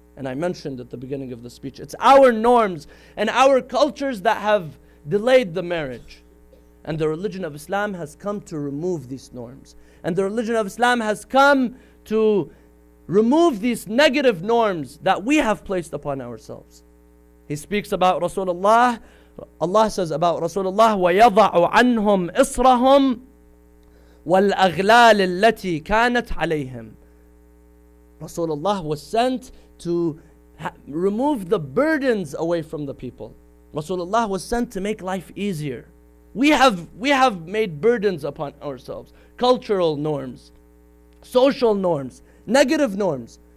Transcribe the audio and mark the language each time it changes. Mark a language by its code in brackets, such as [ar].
[en] And I mentioned at the beginning of the speech, it's our norms and our cultures that have delayed the marriage. And the religion of Islam has come to remove these norms. And the religion of Islam has come to remove these negative norms that we have placed upon ourselves. He speaks about Rasulullah. Allah says about Rasulullah, [ar] وَيَضَعُ عَنْهُمْ إِصْرَهُمْ وَالْأَغْلَالِ الَّتِي كَانَتْ عَلَيْهِمْ. [en] Rasulullah was sent to remove the burdens away from the people. Rasulullah was sent to make life easier. We have made burdens upon ourselves. Cultural norms, social norms, negative norms.